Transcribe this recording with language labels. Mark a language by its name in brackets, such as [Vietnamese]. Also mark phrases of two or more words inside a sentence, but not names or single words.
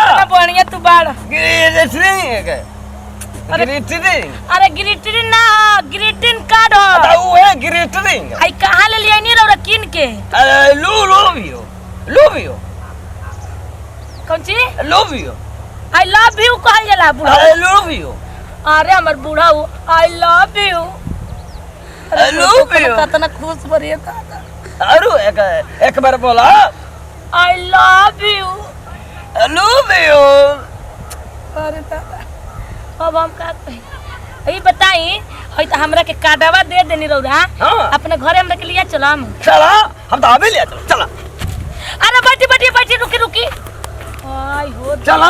[Bhojpuri] ना बढ़िया तू बाड़ अरे ग्रीटिंग ना [English] greeting card [Bhojpuri] हो बताओ है ग्रीटिंग आई कहां ले लिया नी रौरा किन के [English] love you [Bhojpuri] कौन ची [English] love you I love you [Bhojpuri] कहल जाला बूढ़ा [English] I love you [Bhojpuri] अरे हमर बूढ़ाऊ [English] I love you I love you. [Bhojpuri] कितना खुश बरिए अरु एक बार बोला [English] I love you I love you. [Bhojpuri] अरे दादा अब हम का कही ई बताई हई त हमरा के काडवा दे देनी रौरा हाँ। अपने घरे हमरा के लिया चलम चला हम तो अभी ले चला अरे बैठी रुकी रुकी आई हो चला